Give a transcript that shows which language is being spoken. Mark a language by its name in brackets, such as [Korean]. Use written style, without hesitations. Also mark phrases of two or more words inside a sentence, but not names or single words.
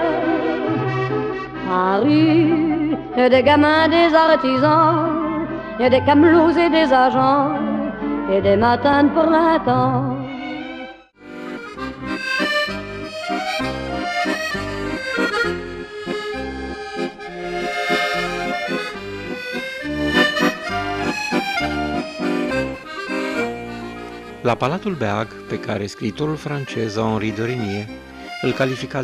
[French] Paris, et des gamins, des artisans, et des camelots et des agents, et des matins de printemps. [Romanian] La Palatul Beag, pe care scriitorul francez Henri de Régnier îl califica